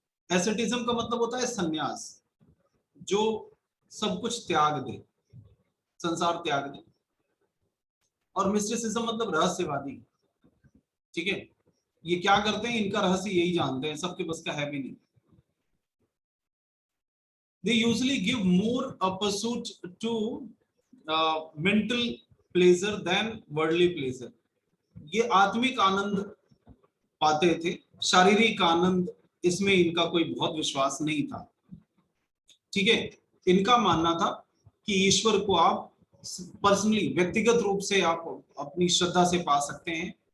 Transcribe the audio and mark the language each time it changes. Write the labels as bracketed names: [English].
[Hindi] Asceticism का मतलब होता है सन्यास, जो सब कुछ त्याग दे, संसार त्याग दे। और मिस्टिसिज्म मतलब रहस्यवादी। ठीक है, ये क्या करते हैं, इनका रहस्य यही जानते हैं, सबके बस का है भी नहीं। [English] They usually give more a pursuit to mental pleasure than worldly pleasure. [Hindi] ये आत्मिक आनंद पाते थे, शारीरिक आनंद इसमें इनका कोई बहुत विश्वास नहीं था। ठीक है, इनका मानना था कि ईश्वर को आप पर्सनली, व्यक्तिगत रूप से आप अपनी श्रद्धा से पा सकते हैं।